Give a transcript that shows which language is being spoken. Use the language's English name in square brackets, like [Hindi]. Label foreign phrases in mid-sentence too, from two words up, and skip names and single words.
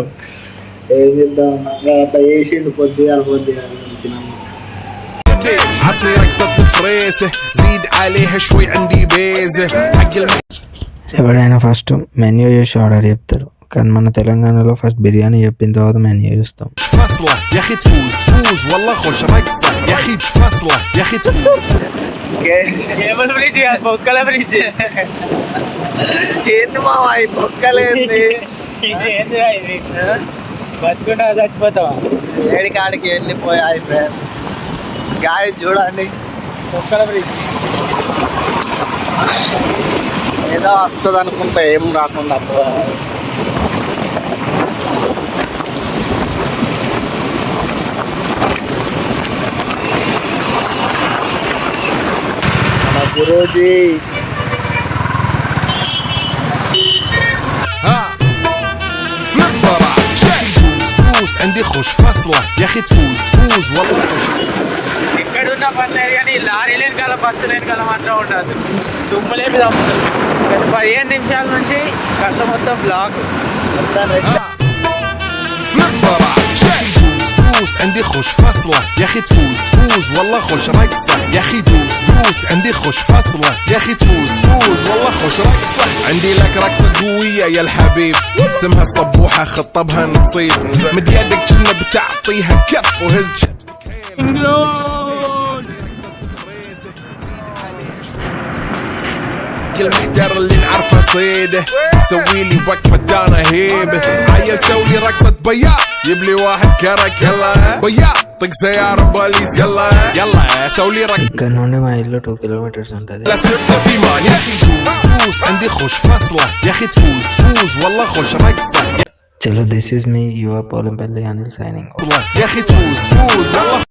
[Telugu] ఏం చేద్దాం, అట్లా వేసిండు పొద్దుగాల ఎవడైనా ఫస్ట్ మెన్యూ చూసి ఆర్డర్ చెప్తారు, కానీ మన తెలంగాణలో ఫస్ట్ బిర్యానీ చెప్పిన తర్వాత మెన్యూ చూస్తాం. [Arabic] فصلة يا اخي تفوز تفوز والله خوش رقصة يا اخي فصلة يا اخي تفوز. [Telugu] కేబుల్ బ్రిడ్జ్ కాదు, బొక్కల బ్రిడ్జ్. ఏంది మావా ఈ బొక్కలేంది? ఏంది ఇది? బతుకుంటా చచ్చిపోతావా? ఏడి కాడికి వెళ్ళిపోయాయి ఫ్రెండ్స్. గాయ చూడండి, బొక్కల బ్రిడ్జ్. ఏదో వస్తుంది అనుకుంటా, ఏం రాకుండా మన గురూజీ. [Arabic] ها فليب برا تفوز تفوز عندي خوش فصلة يا اخي تفوز تفوز والله خوش. [Telugu] ఎక్కడున్నా పర్లేదు కానీ లారీ లేని కాల బస్సు లేని కాల మాత్రం ఉండదు. దుమ్ములేపి తమ్ముతుంది. గత 15 నిమిషాల నుంచి కళ్ళ మొత్తం బ్లాక్. [Arabic] فليب برا تفوز تفوز عندي خوش فصلة يا اخي تفوز تفوز والله خوش رقصة يا اخي دوس دوس عندي خوش فصلة يا اخي تفوز تفوز والله خوش رقصة. عندي لك رقصة قوية يا الحبيب اسمها صبوحة خطبها نصيب مد يدك كنا بتعطيها كف وهز شتفك المحتار اللي نعرفه صيده سوي لي وقفة دانا هيبة عيل سوي رقصة بياض يبلي واحد كرك يلا بياض طق سيارة بوليس يلا يلا سوي رقصة. [Telugu] ఇక్కడ నుండి మా ఇల్లు 2 kilometers ఉంటుంది. [Arabic] لا سبت في مان يا اخي دوس دوس عندي خوش فصلة يا اخي تفوز تفوز والله خوش رقصة. [English] చలో this is me Yuva Polampalli Anil signing. [Arabic] يا اخي تفوز تفوز والله